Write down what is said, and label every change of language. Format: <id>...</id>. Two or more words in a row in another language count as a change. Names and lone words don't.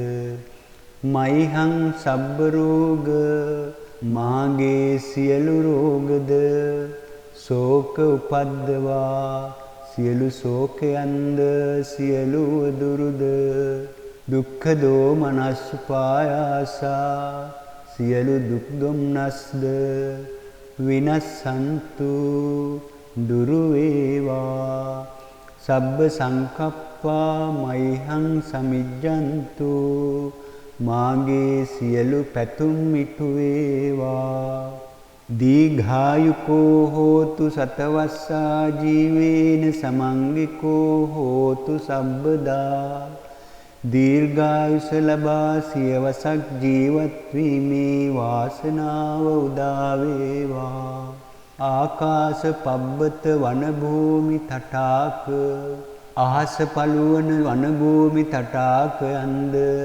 <pi>මයිහං සබ්බ රෝග</pi> <si>මාගේ සියලු රෝගද</si> <pi>ශෝක උපද්දවා</pi> <si>සියලු ශෝකයන්ද සියලු දුරුද</si> <pi>දුක්ඛ දෝමනස් උපායාසා</pi> <si>සියලු දුක් දුම්නස්ද විනස්සන්තු දුරු වේවා</si> <pi>සබ්බ සංකප්පා මයිහං සමිජ්ජන්තු</pi> <si>මාගේ සියලු පැතුම් ඉටු වේවා</si> <pi>දීඝායුකෝ හෝතු සතවස්සා ජීවේන සමංගිකෝ හෝතු සබ්බදා</pi> <si>දීර්ඝායුෂ ලබා සියවසක් ජීවත් වීමේ වාසනාව උදා වේවා</si> <pi>ආකාශ පබ්බත වන භූමි තටාක</pi> <si>අහස පළුවන වන භූමි තටාකයන්ද</si>